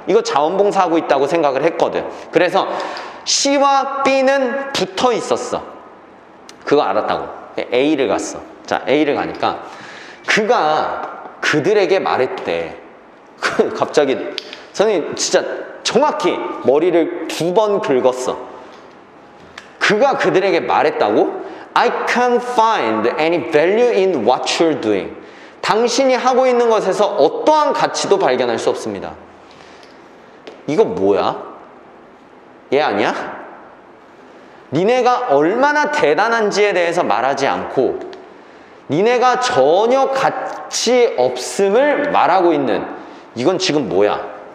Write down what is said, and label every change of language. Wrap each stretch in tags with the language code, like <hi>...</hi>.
<ko>이거 자원봉사하고 있다고 생각을 했거든. 그래서 C와 B는 붙어 있었어. 그거 알았다고. A를 갔어. 자, A를 가니까 그가 그들에게 말했대. 갑자기 선생님 진짜 정확히 머리를 2번 긁었어. 그가 그들에게 말했다고?</ko> <en>I can't find any value in what you're doing.</en> <ko>당신이 하고 있는 것에서 어떠한 가치도 발견할 수 없습니다. 이거 뭐야? 얘 아니야? 니네가 얼마나 대단한지에 대해서 말하지 않고 니네가 전혀 가치 없음을 말하고 있는, 이건 지금 뭐야?</ko>